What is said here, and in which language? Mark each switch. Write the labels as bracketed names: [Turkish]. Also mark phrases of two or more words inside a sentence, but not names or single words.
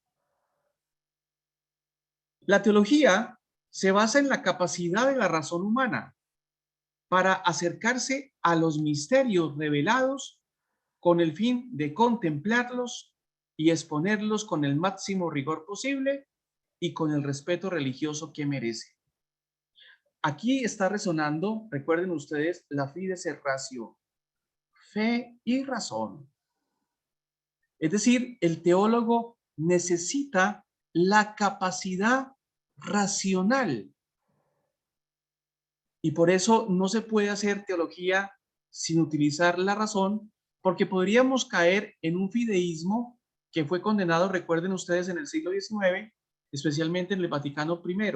[Spanish] La teología se basa en la capacidad de la razón humana para acercarse a los misterios revelados con el fin de contemplarlos y exponerlos con el máximo rigor posible y con el respeto religioso que merece. Aquí está resonando, recuerden ustedes, la [Latin] fides et ratio, [Spanish] fe y razón. Es decir, el teólogo necesita la capacidad racional y por eso no se puede hacer teología sin utilizar la razón, porque podríamos caer en un fideísmo que fue condenado, recuerden ustedes, en el siglo XIX, especialmente en el Vaticano I.